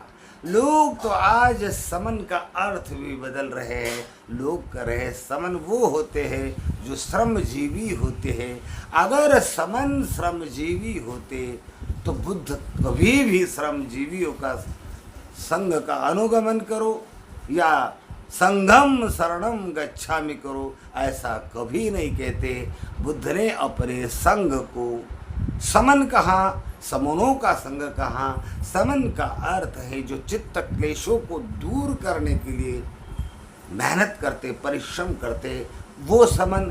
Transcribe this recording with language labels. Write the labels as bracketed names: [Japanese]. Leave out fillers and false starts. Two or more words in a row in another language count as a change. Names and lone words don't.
[Hindi] लोग तो आज समन का अर्थ भी बदल रहे हैं। लोग कह रहे हैं समन वो होते हैं जो श्रमजीवी होते हैं। अगर समन श्रमजीवी होते तो बुद्ध कभी भी श्रमजीवियों का संग का अनुगमन करो या [Pali] संघम शरणम गच्छामि [Hindi] करो, ऐसा कभी नहीं कहते। बुद्ध ने अपने संग को समन कहा, समनों का संग कहा। समन का अर्थ है जो चित्त क्लेशों को दूर करने के लिए मेहनत करते, परिश्रम करते, वो समन।